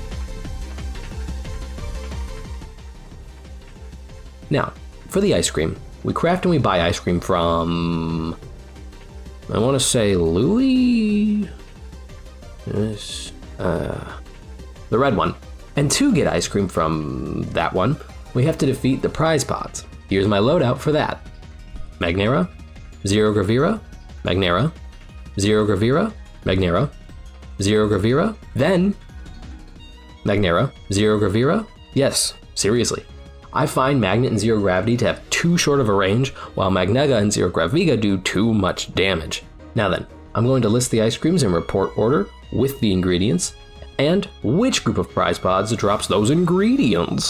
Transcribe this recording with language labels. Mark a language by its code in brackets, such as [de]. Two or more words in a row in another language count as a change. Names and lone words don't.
[en] Now, for the ice cream, We craft and we buy ice cream from, I want to say Louis? Yes, the red one. And to get ice cream from that one, we have to defeat the prize pods. Here's my loadout for that. Magnera, Zero Gravira, Magnera, Zero Gravira, Magnera, Zero Gravira, then Magnera, Zero Gravira. Yes, seriously. I find Magnet and Zero Gravity to have too short of a range, while Magnega and Zero Graviga do too much damage. Now then, I'm going to list the ice creams in report order with the ingredients, and which group of prize pods drops those ingredients.